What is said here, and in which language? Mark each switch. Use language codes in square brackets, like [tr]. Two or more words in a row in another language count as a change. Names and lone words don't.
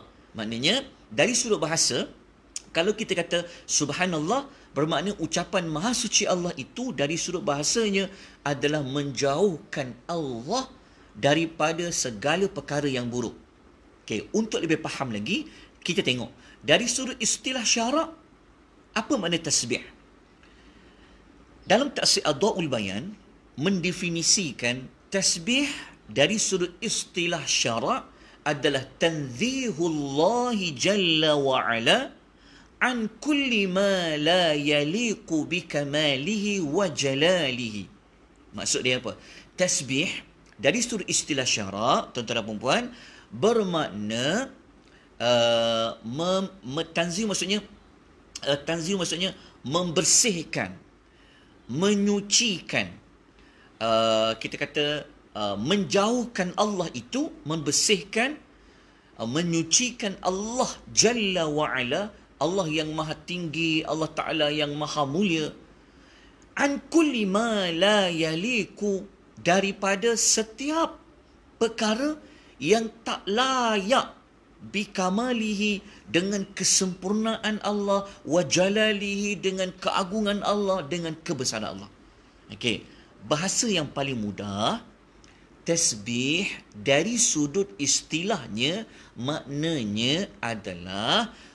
[ms] Maknanya dari sudut bahasa, kalau kita kata subhanallah, bermakna ucapan maha suci Allah itu dari sudut bahasanya adalah menjauhkan Allah daripada segala perkara yang buruk. Okey, untuk lebih faham lagi, kita tengok dari sudut istilah syarak, apa makna tasbih? Dalam tafsir Adwa'ul Bayan mendefinisikan tasbih dari sudut istilah syarak adalah [ar] تنزيه الله جل وعلا عن كل ما لا يليق بكماله وجلاله. [ms] Maksud dia apa? Tasbih dari sudut istilah syarak, tuan-tuan dan puan-puan, bermakna tanzih maksudnya membersihkan, menyucikan, kita kata menjauhkan Allah itu, membersihkan, menyucikan Allah [ar] جل وعلا, [ms] Allah yang maha tinggi, Allah Ta'ala yang maha mulia, [ar] عن كل ما لا يليق, [ms] daripada setiap perkara yang tak layak bikamalihi, dengan kesempurnaan Allah, [ar] وجلاله, [ms] dengan keagungan Allah, dengan kebesaran Allah. Okey, bahasa yang paling mudah, tasbih dari sudut istilahnya maknanya adalah